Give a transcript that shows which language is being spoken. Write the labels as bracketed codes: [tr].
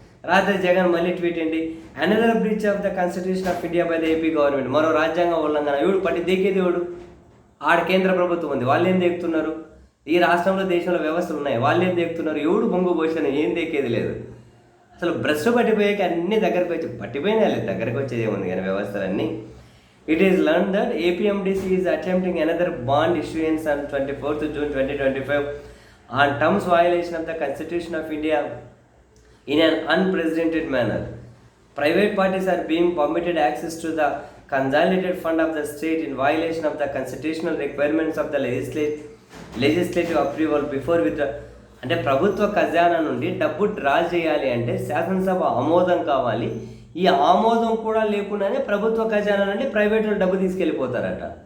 [te] రాత్రి జగన్ మళ్ళీ ట్వీట్ ఏంటి, [en] another breach of the constitution of India by the AP government, [te] మరో రాజ్యాంగ ఉల్లంఘన. ఎవడు దేకేదేవుడు, ఆడ కేంద్ర ప్రభుత్వం ఉంది, వాళ్ళు ఏం దేకుతున్నారు, ఈ రాష్ట్రంలో దేశంలో వ్యవస్థలు ఉన్నాయి, వాళ్ళు ఏం దేకుతున్నారు, ఎవడు బొంగు పోసిన ఏం దేకేది లేదు. అసలు బ్రష్ పట్టిపోయాక అన్ని దగ్గరకు వచ్చేది ఏముంది కానీ వ్యవస్థలన్నీ. [en] It is learned that APMDC is attempting another bond issuance on 24th June 2025 on terms violation of the Constitution of India in an unprecedented manner. Private parties are being permitted access to the consolidated fund of the state in violation of the constitutional requirements of the legislative approval before withdrawal. [te] అంటే ప్రభుత్వ ఖజానా నుండి డబ్బు draw చేయాలి అంటే శాసనసభ ఆమోదం కావాలి. ఈ ఆమోదం కూడా లేకుండానే ప్రభుత్వ ఖజానా నుండి ప్రైవేట్లో డబ్బు తీసుకెళ్ళిపోతారట.